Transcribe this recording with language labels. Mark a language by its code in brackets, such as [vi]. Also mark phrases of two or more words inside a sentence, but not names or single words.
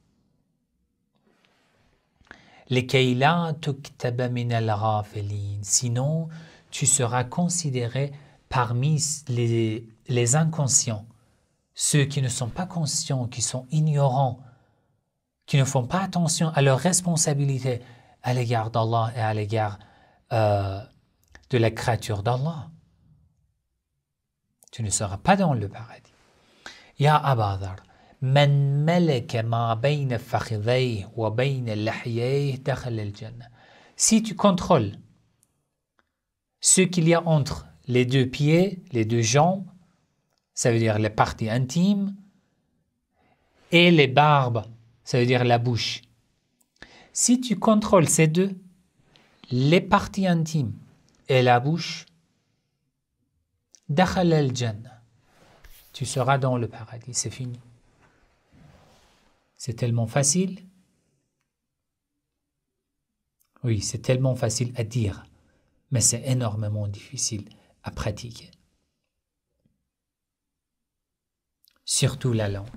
[fr] Sinon, tu seras considéré parmi les inconscients, ceux qui ne sont pas conscients, qui sont ignorants, qui ne font pas attention à leurs responsabilités à l'égard d'Allah et à l'égard de la créature d'Allah. Tu ne seras pas dans le paradis. [ar] يا أبا ذر من ملك ما بين فخذيه وبين لحييه دخل الجنة. [fr] Si tu contrôles ce qu'il y a entre les deux pieds, les deux jambes, ça veut dire les parties intimes, et les barbes, ça veut dire la bouche. Si tu contrôles ces deux, les parties intimes et la bouche, [ar] دخل الجنة, [fr] tu seras dans le paradis, c'est fini. C'est tellement facile. Oui, c'est tellement facile à dire, mais c'est énormément difficile à pratiquer. Surtout la langue.